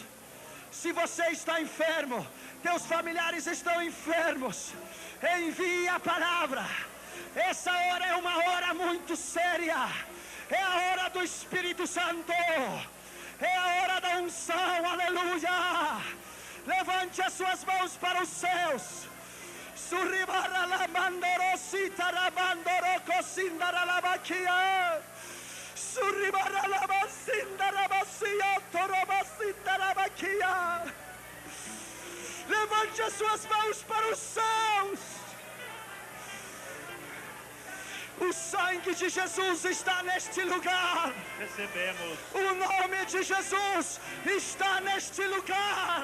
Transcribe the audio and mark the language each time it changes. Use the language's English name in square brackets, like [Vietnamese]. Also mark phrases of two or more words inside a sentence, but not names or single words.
[Portuguese] Se você está enfermo, teus familiares estão enfermos, envie a palavra. Essa hora é uma hora muito séria. É a hora do Espírito Santo. É a hora da unção, aleluia. Levante as suas mãos para os céus. Surribara la mandorosita la mandorocosindara la baquia. Surribara la basindara bacia torobasindara baquia. Levante as suas mãos para os céus. O sangue de Jesus está neste lugar. Recebemos. O nome de Jesus está neste lugar.